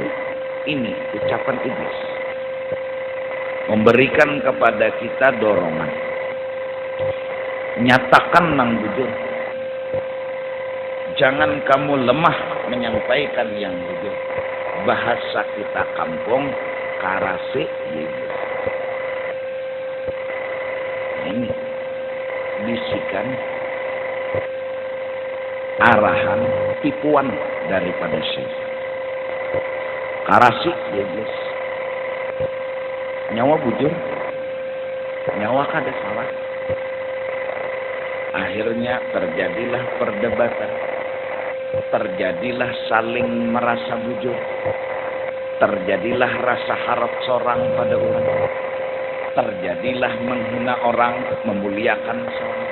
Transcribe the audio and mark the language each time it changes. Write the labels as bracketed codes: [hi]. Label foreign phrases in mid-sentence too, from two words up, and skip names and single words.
[id] Ini ucapan iblis, memberikan kepada kita dorongan, nyatakan nang jujur, jangan kamu lemah menyampaikan yang jujur. [bjn] Bahasa kita kampung, karase iblis. [id] Ini bisikan, arahan, tipuan daripada syaitan. [bjn] Karasi iblis. Nyawa bujur, nyawa kada salah. [id] Akhirnya terjadilah perdebatan, terjadilah saling merasa bujur, terjadilah rasa harap sorang pada orang, terjadilah menghina orang, memuliakan seorang.